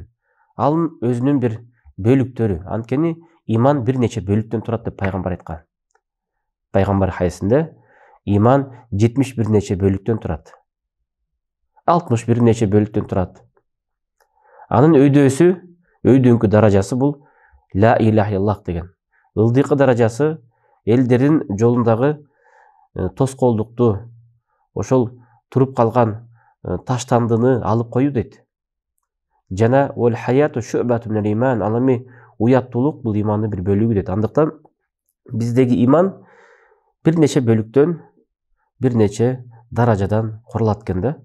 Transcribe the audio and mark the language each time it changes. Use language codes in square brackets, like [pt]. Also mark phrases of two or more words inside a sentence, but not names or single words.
[ky] Ал өзүнүн бир бөлүктөрү. Анткени иман бир нече бөлүктөн турат деп пайгамбар айткан. Пайгамбар хадисинде иман 71 нече бөлүктөн турат. 61 нече бөлүктөн турат. Анын өйдөсү, өйдөңкү даражасы бул [ar] لا إله إلا الله [ky] деген. Ылдыйкы даражасы элдердин жолундагы тоскоолдукту, ошол туруп калган таштандыны алып коюу дейт. [ar] Жана والحياء شعبة من الإيمان. [ky] Ал эми уяттуулук бул имандын бир бөлүгү дейт. Андыктан биздеги иман бир нече бөлүктөн, бир нече даражадан курулат экен да.